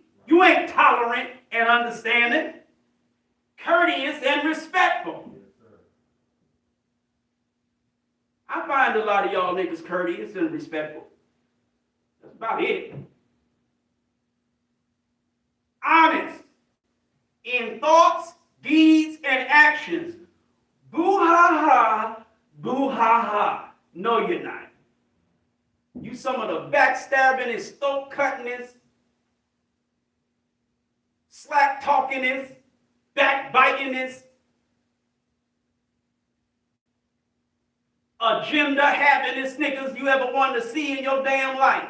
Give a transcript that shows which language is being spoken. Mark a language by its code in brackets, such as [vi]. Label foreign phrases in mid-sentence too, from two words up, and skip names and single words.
[en] You ain't tolerant and understanding. Courteous and respectful. I find a lot of y'all niggas courteous and respectful. That's about it. Honest in thoughts, deeds, and actions. Boo-ha-ha, boo-ha-ha. No, you're not. You some of the backstabbing and throat cuttingest, slack talkingest, backbitingest, agenda havingest niggas you ever wanted to see in your damn life.